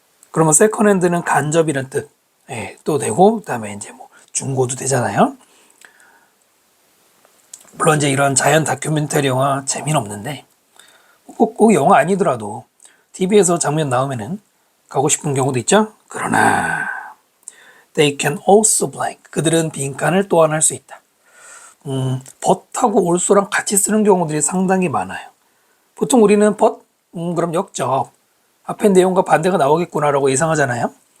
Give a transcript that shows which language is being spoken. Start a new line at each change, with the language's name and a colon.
Korean: 그러면
English: second hand
Korean: 는 간접이란 뜻, 또 되고, 그 다음에 이제 뭐 중고도 되잖아요. 물론 이제 이런 자연 다큐멘터리 영화 재미는 없는데, 꼭 영화 아니더라도 TV에서 장면 나오면은 가고 싶은 경우도 있죠. 그러나
English: they can also blank.
Korean: 그들은 빈칸을 또한 할 수 있다. but하고 also랑 같이 쓰는 경우들이 상당히 많아요. 보통 우리는 but, 그럼 역적. 앞에 내용과 반대가 나오겠구나라고 예상하잖아요.